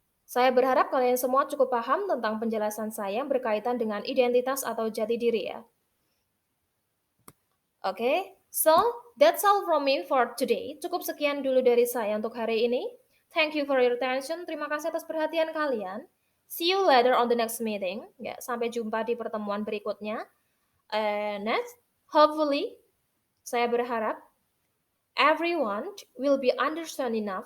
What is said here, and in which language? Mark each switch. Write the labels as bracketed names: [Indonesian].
[Indonesian] Saya berharap kalian semua cukup paham tentang penjelasan saya yang berkaitan dengan identitas atau jati diri ya. [English] Oke, so that's all from me for today. [Indonesian] Cukup sekian dulu dari saya untuk hari ini. [English] Thank you for your attention. [Indonesian] Terima kasih atas perhatian kalian. [English] See you later on the next meeting. [Indonesian] Ya, sampai jumpa di pertemuan berikutnya. [English] Next, hopefully, [Indonesian] saya berharap [English] everyone will be understand enough.